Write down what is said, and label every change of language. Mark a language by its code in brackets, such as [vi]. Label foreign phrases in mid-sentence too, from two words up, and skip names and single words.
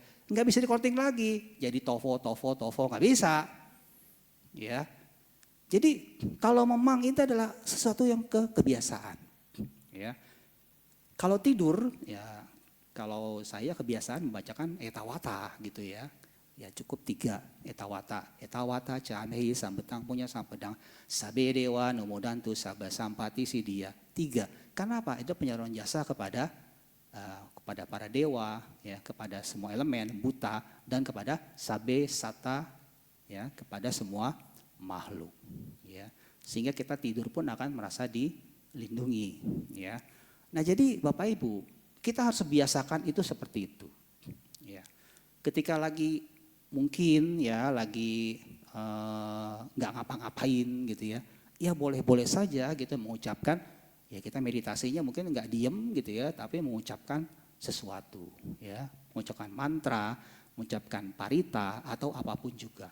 [id] Nggak bisa di korting lagi. Jadi tofo, tofo, tofo nggak bisa. Ya. Jadi kalau memang itu adalah sesuatu yang kebiasaan. Ya. Kalau tidur, ya kalau saya kebiasaan membacakan etawata gitu ya. Ya cukup 3 etawata. [pi] Etawata canehi sambetang punya sampedang sabe dewa nomodantu sabah sampati sidia. [id] 3. Karena apa? Itu penyaluran jasa kepada para dewa, ya, kepada semua elemen, buta, dan kepada [pi] sabe sata, [id] ya, kepada semua makhluk, ya, sehingga kita tidur pun akan merasa dilindungi, ya. Nah jadi Bapak Ibu, kita harus biasakan itu seperti itu, ya. Ketika lagi mungkin ya lagi nggak ngapa-ngapain gitu ya, ya boleh-boleh saja gitu mengucapkan, ya kita meditasinya mungkin nggak diem gitu ya, tapi mengucapkan sesuatu, ya, mengucapkan mantra, mengucapkan parita atau apapun juga.